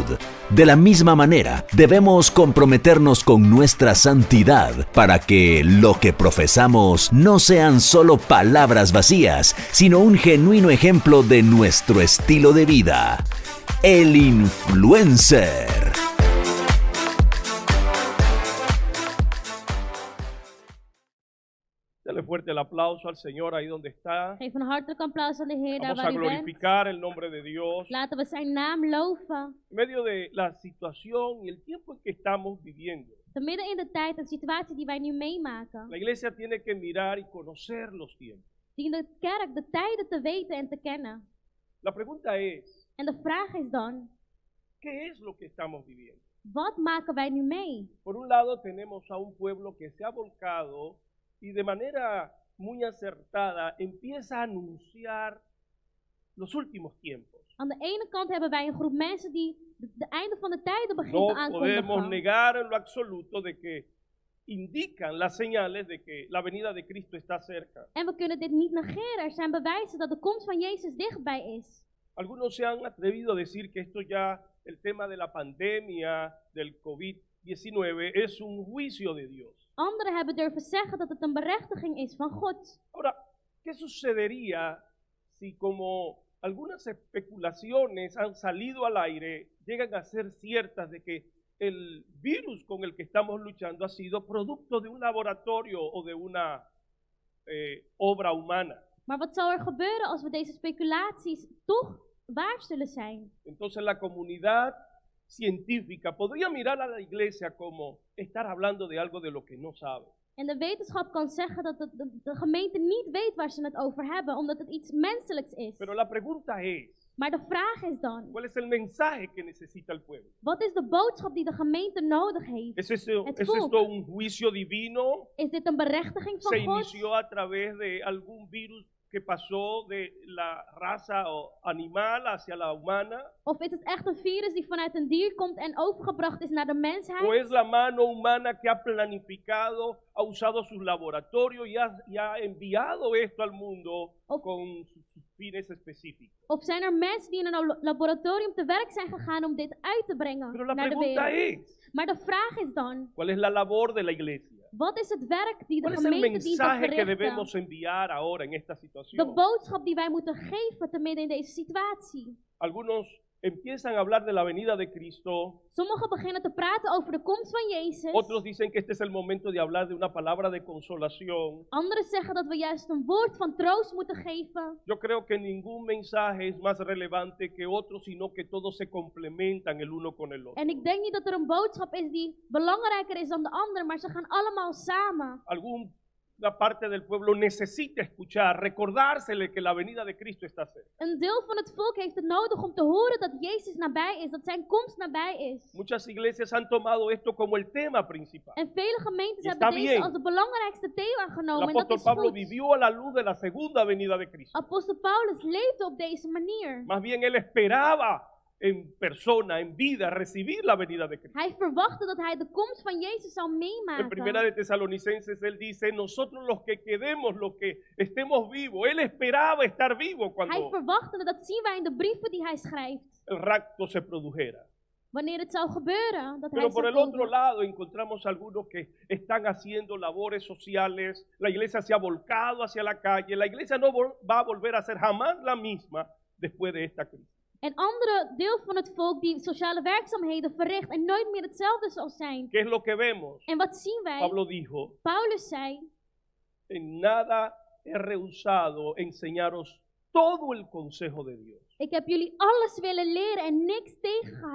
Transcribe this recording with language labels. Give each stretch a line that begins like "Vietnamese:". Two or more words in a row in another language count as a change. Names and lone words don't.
Spanish: De la misma manera, debemos comprometernos con nuestra santidad para que lo que profesamos no sean solo palabras vacías, sino un genuino ejemplo de nuestro estilo de vida. El influencer. Dale fuerte el aplauso al Señor ahí donde está.
Dutch: Geef een hartelijk applaus aan de Heer daar
Spanish: Vamos a
Dutch: waar u bent.
Spanish: glorificar el nombre de Dios.
Dutch: Laten we zijn naam loven.
Spanish: En medio de la situación y el tiempo en que estamos viviendo,
Dutch: Te midden in de tijd en situatie die wij nu meemaken,
Spanish: la iglesia tiene que mirar y conocer los tiempos.
Dutch: dient de kerk de tijden te weten en te kennen.
Spanish: La pregunta es,
Dutch: En de vraag is dan,
Spanish: ¿qué es lo que estamos viviendo?
Dutch: wat maken wij nu mee?
Spanish: Por un lado tenemos a un pueblo que se ha volcado y de manera muy acertada empieza a anunciar los últimos tiempos.
Dutch: Aan de ene kant hebben wij een groep mensen die de einde van de tijden begint
Spanish: No te podemos
Dutch: aankondigen.
Spanish: negar en lo absoluto de que indican las señales de que la venida de Cristo está cerca.
Dutch: En we kunnen dit niet negeren. Er zijn bewijzen dat de komst van Jezus dichtbij is.
Spanish: Algunos se han atrevido a decir que esto ya, el tema de la pandemia, del COVID-19, es un juicio de Dios.
Dutch: Anderen hebben durven zeggen dat het een berechtiging is van God.
Spanish: Ahora, ¿qué sucedería si como algunas especulaciones han salido al aire, llegan a ser ciertas de que el virus con el que estamos luchando ha sido producto de un laboratorio o de una obra humana?
Dutch: Maar wat zou er gebeuren als we deze speculaties toch waar zullen zijn?
Spanish: Entonces la comunidad científica podría mirar a la iglesia como estar hablando de algo de lo que no sabe.
Dutch: En de wetenschap kan zeggen dat de gemeente niet weet waar ze het over hebben, omdat het iets menselijks is.
Spanish: Pero la pregunta es,
Dutch: Maar de vraag is dan,
Spanish: ¿cuál es el mensaje que necesita el pueblo?
Dutch: wat is de boodschap die de gemeente nodig heeft?
Spanish: ¿Es
Dutch: Het
Spanish: esto
Dutch: volk.
Spanish: un juicio divino?
Dutch: Is dit een berechtiging
Spanish: ¿Se
Dutch: van God?
Spanish: inició a través de algún virus que pasó de la raza animal hacia la humana?
Dutch: Of is het echt een virus die vanuit een dier komt en overgebracht is naar de
Spanish: ¿O
Dutch: mensheid?
Spanish: es la mano humana que ha planificado, ha usado sus laboratorios y ha enviado esto al mundo con sus fines específicos?
Dutch: Of zijn er mensen die in een laboratorium te werk zijn gegaan om dit uit te brengen
Spanish: Pero la
Dutch: naar de
Spanish: pregunta
Dutch: wereld?
Spanish: es,
Dutch: Maar de vraag is dan,
Spanish: ¿cuál es la labor de la iglesia?
Dutch: wat is het werk die de
Spanish: ¿Cuál es el
Dutch: gemeente dient te
Spanish: mensaje que debemos
Dutch: verrichten?
Spanish: enviar ahora en esta
Dutch: De
Spanish: situación?
Dutch: boodschap die wij moeten geven te midden in deze situatie.
Spanish: Algunos empiezan a hablar de la venida de Cristo,
Dutch: Sommigen beginnen te praten over de komst van Jezus.
Spanish: otros dicen que este es el momento de hablar de una palabra de consolación.
Dutch: Anderen zeggen dat we juist een woord van troost moeten geven.
Spanish: Yo creo que ningún mensaje es más relevante que otro, sino que todos se complementan el uno con el otro.
Dutch: En ik denk niet dat er een boodschap is die belangrijker is dan de ander, maar ze gaan allemaal samen.
Spanish: Alguna parte del pueblo necesita escuchar, recordársele que la venida de Cristo está cerca.
Dutch: Een deel van het volk heeft het nodig om te horen dat Jezus nabij is, dat zijn komst nabij is.
Spanish: Muchas iglesias han tomado esto como el tema principal.
Dutch: En vele gemeentes
Spanish: Y
Dutch: hebben
Spanish: está
Dutch: deze
Spanish: bien.
Dutch: als het belangrijkste thema
Spanish: El
Dutch: genomen en dat
Spanish: apóstol
Dutch: is
Spanish: Pablo
Dutch: goed.
Spanish: vivió a la luz de la segunda venida de Cristo.
Dutch: Apostel Paulus leefde op deze manier.
Spanish: Más bien él esperaba en persona, en vida, recibir la venida de Cristo.
Dutch: Hij verwachtte dat hij de komst van Jezus zou
Spanish: En Primera
Dutch: meemaken.
Spanish: de Tesalonicenses él dice, nosotros los que quedemos, los que estemos vivos, él esperaba estar vivo
Dutch: Hij
Spanish: cuando
Dutch: verwachtte, dat zien wij in de brieven die hij schrijft.
Spanish: el rapto se produjera.
Dutch: Wanneer het zou gebeuren, dat hij
Spanish: Pero por
Dutch: zou
Spanish: el otro
Dutch: komen.
Spanish: lado encontramos algunos que están haciendo labores sociales, la iglesia se ha volcado hacia la calle, la iglesia no va a volver a ser jamás la misma después de esta crisis.
Dutch: En andere deel van het volk die sociale werkzaamheden verricht en nooit meer hetzelfde zal zijn.
Spanish: ¿Qué es lo que vemos?
Dutch: En wat zien wij?
Spanish: Pablo dijo,
Dutch: Paulus zei,
Spanish: en nada he rehusado enseñaros todo el consejo de Dios.
Dutch: ik heb jullie alles willen leren en niks